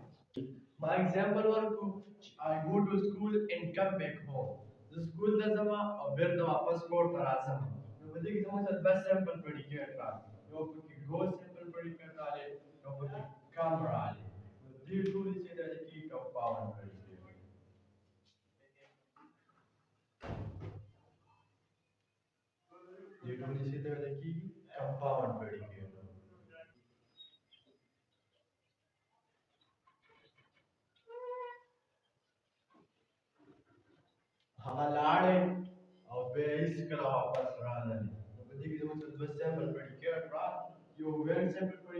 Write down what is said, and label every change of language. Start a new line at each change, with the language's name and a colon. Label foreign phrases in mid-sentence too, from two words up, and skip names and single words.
English: My example ورکو I go to school and come back home.
Pashto: د سکول ته ځم او بیرته واپس کور ته راځم. نو په دې کې زموږ سره دوه
English: simple predicate
Pashto: راغلي. یو پکې go
English: simple predicate
Pashto: راغلی، یو پکې come راغلی. نو دې ټولې چې دی هغې کېږي
English: compound predicate.
Pashto: دې ټولې چې دی هغې کېږي
English: compound predicate.
Pashto: هغه لاړې او بیا یې هېڅکله واپس راغللې. نو په دې کې زموږ سره دوه
English: simple predicate
Pashto: راغلي. یو ویل سمپل